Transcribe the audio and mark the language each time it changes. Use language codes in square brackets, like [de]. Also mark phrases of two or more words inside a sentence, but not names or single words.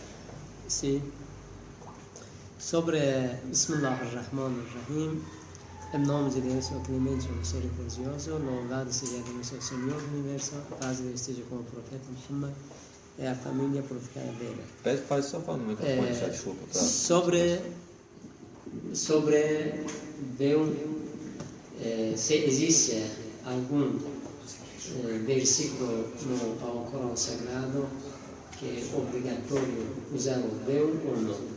[pt] Sim. [ar] Sobre بسم الله الرحمن الرحيم, [pt] Em nome de Deus, o clemente, o misericordioso, louvado seja nosso Senhor do Universo, paz de Deus esteja com o profeta Muhammad e a família profética dele. Pode só falar no microfone, só desculpa. Tá? Sobre Deus, se existe algum versículo no Alcorão Sagrado que é obrigatório usar o Deus ou não.